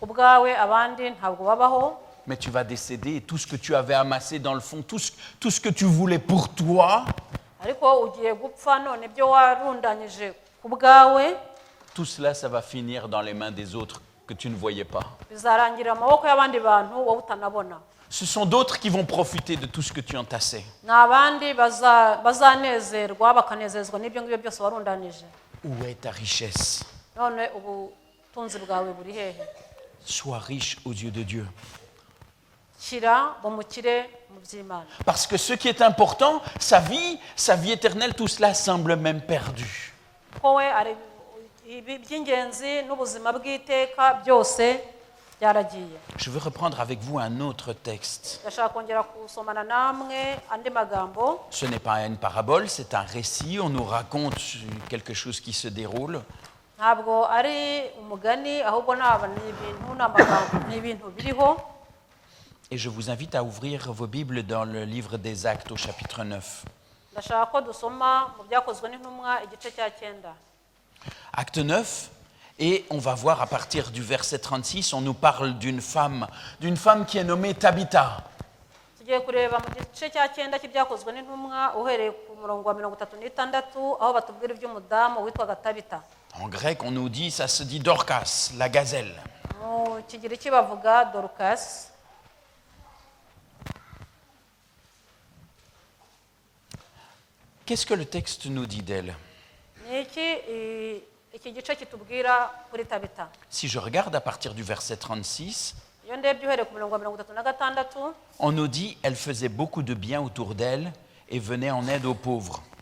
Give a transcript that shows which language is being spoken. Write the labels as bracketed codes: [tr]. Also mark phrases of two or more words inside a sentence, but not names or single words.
[fr] Mais tu vas décéder et tout ce que tu avais amassé dans le fond, tout ce que tu voulais pour toi, tout cela, ça va finir dans les mains des autres que tu ne voyais pas. Ce sont d'autres qui vont profiter de tout ce que tu entassais. Où est ta richesse? [rw] none ubutunzi bwawe buri hehe? [fr] Sois riche aux yeux de Dieu. [rw] Shyira mu mukire mu by'Imana. [fr] Parce que ce qui est important, sa vie éternelle, tout cela semble même perdu. [rw] Ko we ari iby'ingenzi n'ubuzima bw'iteka byose byaragiye. [fr] Je veux reprendre avec vous un autre texte. [rw] Ndashaka kongera kusomana namwe andi magambo. [fr] Ce n'est pas une parabole, c'est un récit. On nous raconte quelque chose qui se déroule. [rw] Ntabwo ari umugani ahubwo ni ibintu biriho. [fr] Et je vous invite à ouvrir vos Bibles dans le livre des Actes au chapitre 9. [rw] Ndashaka ko dusoma mu byakozwe n'intumwa igice cya 9. [fr] Acte 9, et on va voir à partir du verset 36, on nous parle d'une femme qui est nommée Tabitha. [rw] Tugiye kureba mu gice cya 9 cy'ibyakozwe n'intumwa uhereye ku murongo wa 36 aho batubwira iby'umudamu witwaga Tabitha. [fr] En grec, on nous dit, ça se dit Dorcas, la gazelle. [rw] Mu kigiriki bavuga Dorcas. [fr] Qu'est-ce que le texte nous dit d'elle? Si je regarde à partir du verset 36, on nous dit qu'elle faisait beaucoup de bien autour d'elle et venait en aide aux pauvres.